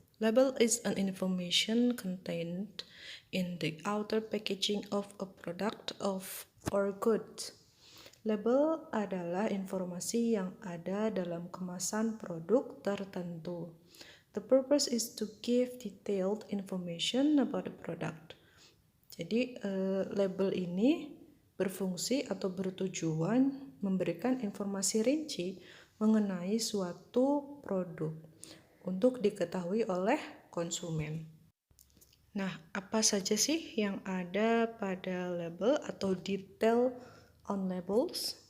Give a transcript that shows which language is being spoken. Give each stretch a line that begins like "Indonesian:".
English: Label is an information contained in the outer packaging of a product or good.
Indonesian: Label adalah informasi yang ada dalam kemasan produk tertentu.
English: The purpose is to give detailed information about the product.
Indonesian: Jadi, label ini berfungsi atau bertujuan memberikan informasi rinci mengenai suatu produk untuk diketahui oleh konsumen. Nah, apa saja sih yang ada pada label atau
English: detail on labels?